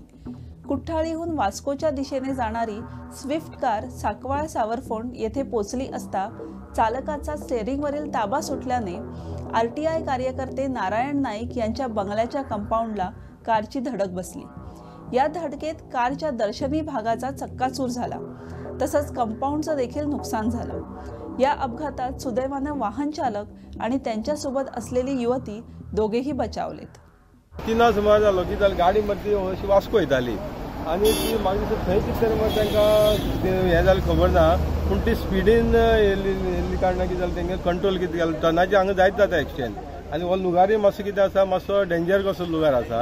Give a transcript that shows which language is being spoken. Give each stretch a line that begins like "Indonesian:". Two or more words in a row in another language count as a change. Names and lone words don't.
Marathi: कुठ्ठाळीहून वास्कोच्या दिशेने जाणारी स्विफ्ट कार साकवाळ सावरफोंड येथे पोहोचली असता चालकाचा स्टेअरिंगवरील ताबा सुटल्याने RTI कार्यकर्ते नारायण नाईक यांच्या बंगल्याच्या कंपाऊंडला कारची धडक बसली. या धडकेत कारच्या दर्शनी भागाचा चक्काचूर झाला. तसंच कंपाऊंडचं देखील नुकसान झालं. या अपघातात सुदैवानं वाहन चालक आणि त्यांच्यासोबत असलेली युवती दोघेही बचावलेत.
Konkani: 3 सुमार जालो की जाल्यार गाडी मदली अशी वास्को येताली आनी ती म्हाका दिसता थंय कितें तरी तांकां हें जालें खबर ना. पूण ती स्पिडीन येयल्ली कारणान कितें जालें तेंगे कंट्रोल कितें केलें टनाचे हांगा जायत जाता एक्सिडेंट. आनी हो लुगारय मातसो कितें आसा मातसो डेंजर कसो लुगार आसा.